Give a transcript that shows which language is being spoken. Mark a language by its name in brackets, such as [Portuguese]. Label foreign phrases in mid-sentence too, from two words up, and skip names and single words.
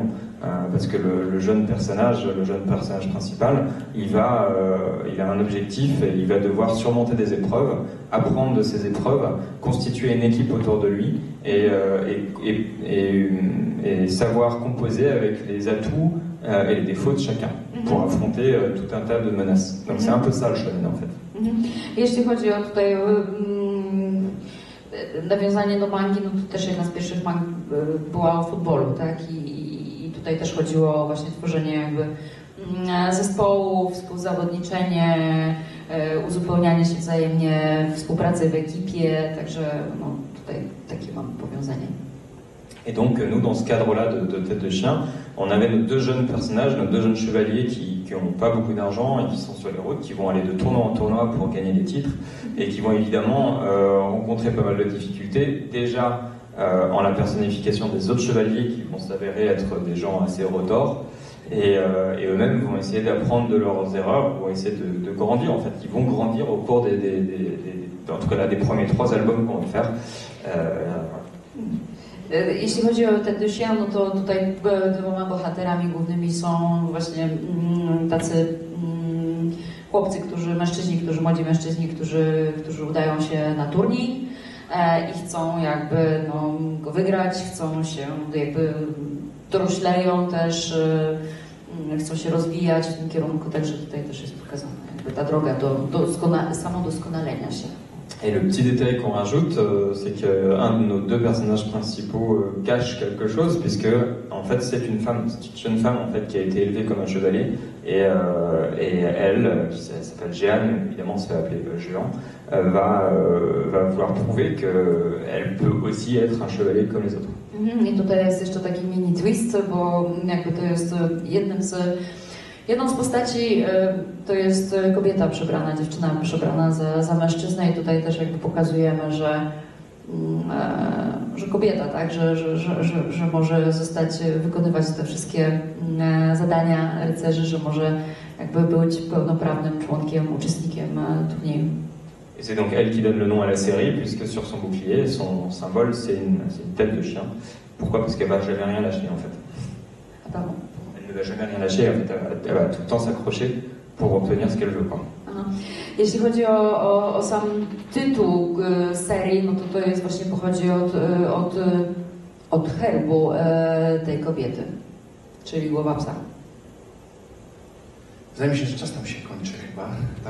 [French] Parce que le jeune personnage principal, il a un objectif et il va devoir surmonter des épreuves, apprendre de ces épreuves, constituer une équipe autour de lui et savoir composer avec les atouts et les défauts de chacun pour affronter tout un tas de menaces. Donc c'est un peu ça le shonen en fait. [Polish] Jeśli chodzi o tutaj nawiązanie do mangi, no to też jedna z pierwszych mang była o futbolu, tak? I tutaj też chodziło o właśnie tworzenie jakby zespołu, współzawodniczenie, uzupełnianie się wzajemnie, współpracę w ekipie, także no, tutaj takie mam powiązanie. [French] Et donc nous, dans ce cadre-là de Tête de Chien, on avait nos deux jeunes personnages, nos deux jeunes chevaliers qui n'ont pas beaucoup d'argent et qui sont sur les routes, qui vont aller de tournoi en tournoi pour gagner des titres et qui vont évidemment rencontrer pas mal de difficultés. Déjà en la personnification des autres chevaliers qui vont s'avérer être des gens assez retors et eux-mêmes vont essayer d'apprendre de leurs erreurs, vont essayer de grandir en fait. Ils vont grandir au cours en tout cas là, des premiers 3 albums qu'on va faire. [Polish] Jeśli chodzi o Tête de Chien, no to tutaj dwoma bohaterami głównymi są właśnie tacy chłopcy, młodzi mężczyźni, którzy udają się na turniej i chcą jakby go wygrać, chcą się jakby dorośleją też, chcą się rozwijać w tym kierunku, także tutaj też jest pokazana jakby ta droga do samodoskonalenia się. [French] Et le petit détail qu'on rajoute, c'est qu'un de nos deux personnages principaux cache quelque chose, puisque en fait c'est une jeune femme en fait qui a été élevée comme un chevalier, et elle, qui s'appelle Jeanne, évidemment se fait appeler Géant, va vouloir prouver qu'elle peut aussi être un chevalier comme les autres. [Polish] I tutaj jest jeszcze taki mini twist, bo jakby to jest jedną z postaci to jest kobieta przebrana, dziewczyna przebrana za mężczyznę i tutaj też jakby pokazujemy, że kobieta, tak, że może wykonywać te wszystkie zadania rycerzy, że może jakby być pełnoprawnym członkiem, uczestnikiem turnieju. [French] Et c'est donc elle qui donne le nom à la série, puisque sur son bouclier, son symbole, c'est une tête de chien. Pourquoi? Parce qu'elle va jamais rien lâcher en fait. Ah, pardon. Elle ne va jamais rien lâcher, en fait, elle va tout le temps s'accrocher pour obtenir ce qu'elle veut. Quoi. [Polish] Jeśli chodzi o sam tytuł serii, no to jest właśnie pochodzi od herbu tej kobiety, czyli głowa psa. Wydaje mi się, że czas nam się kończy chyba, tak?